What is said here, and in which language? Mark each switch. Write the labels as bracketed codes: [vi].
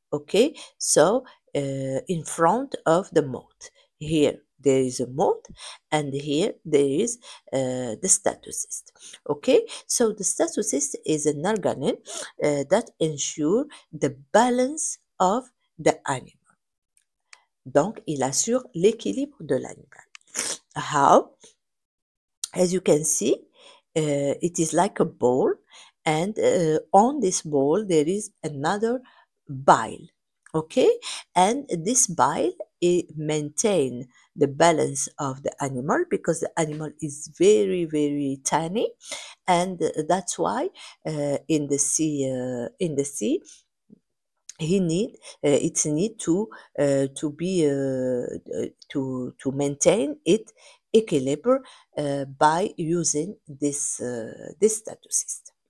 [en] Okay, so in front of the mouth. Here there is a mouth, and here there is the statocyst. Okay, so the statocyst is an organelle that ensure the balance of the animal. [fr] Donc, il assure l'équilibre de l'animal. [en] How? As you can see, it is like a ball, and on this ball there is another bile. Okay, and this bile maintain the balance of the animal because the animal is very tiny, and that's why in the sea he need it's need to be to maintain it equilibrium by using this statocyst.